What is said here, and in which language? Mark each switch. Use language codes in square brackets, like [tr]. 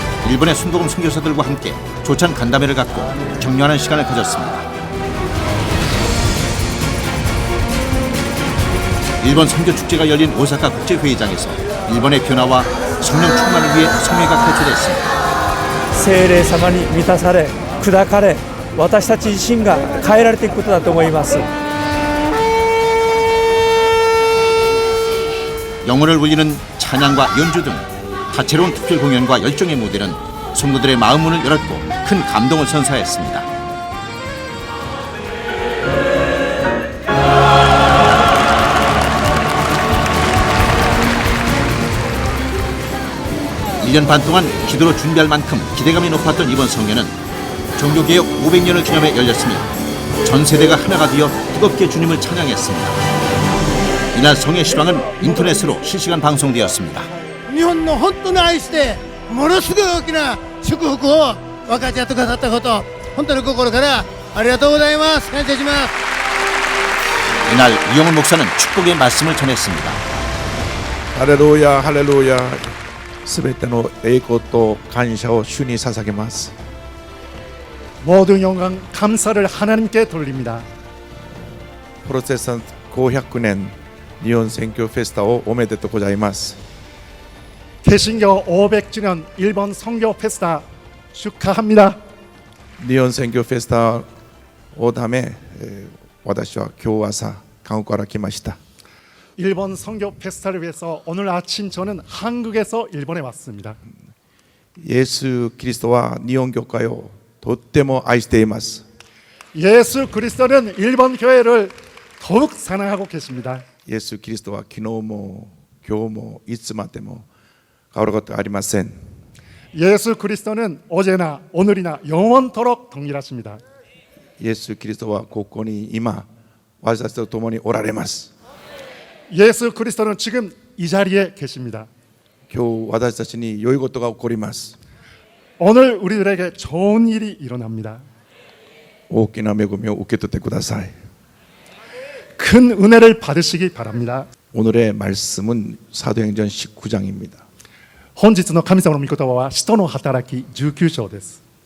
[ko] 일본의 순복음 선교사들과 함께 조찬 간담회를 갖고 격려하는 시간을 가졌습니다. 일본 선교 축제가 열린 오사카 국제회의장에서 일본의 변화와 성령 충만을 위해 성회가 개최됐습니다. [ja] 聖霊様に満たされ砕かれ私たち自身が変えられていくことだと思います。 [ko] 영혼을 울리는 찬양과 연주 등 다채로운 특별 공연과 열정의 무대는 성도들의 마음 문을 열었고 큰 감동을 선사했습니다. 일 년 반 동안 기도로 준비할 만큼 기대감이 높았던 이번 성회는 종교개혁 500년을 기념해 열렸으며 전 세대가 하나가 되어 뜨겁게 주님을 찬양했습니다. 이날 성회 시방은 인터넷으로 실시간 방송되었습니다. [ja] 日本の本当に愛してものすごい大きな祝福を分かち合ってくださったこと本当に心からありがとうございます。感謝します。 [ko] 이날 이영훈 목사는 축복의 말씀을 전했습니다. [ja] 할렐루야 할렐루야 すべての栄光と感謝を主に捧げます [ko] 모든 영광 감사를 하나님께 돌립니다. [ja] 프로테스탄트 500年日本選挙フェスタをおめでとうございます [ko] 개신교 500주년 일본 선교 페스타 축하합니다. [ja] 日本選挙フェスタをため私は今日朝韓国から来ました [ko] 일본 선교 페스타를 위해서 오늘 아침 저는 한국에서 일본에 왔습니다. [ja] イエス・キリストは日本教会をとっても愛しています [ko] 예수 그리스도는 일본 교회를 더욱 사랑하고 계십니다. [ja] イエス・キリストは昨日も今日もいつまでも変わることはありません [ko] 예수 그리스도는 어제나 오늘이나 영원토록 동일하십니다. [ja] イエス・キリストはここに今私たちと共におられます [ko] 예수 그리스도는 지금 이 자리에 계십니다. [ja] 今日私たちに良いことが起こります [ko] 오늘 우리들에게 좋은 일이 일어납니다. [ja] 大きな恵みを受け取ってください [ko] 큰 은혜를 받으시기 바랍니다. 오늘의 말씀은 사도행전 19장입니다 [ja] 本日の神様の御言葉は使徒の働き19章です。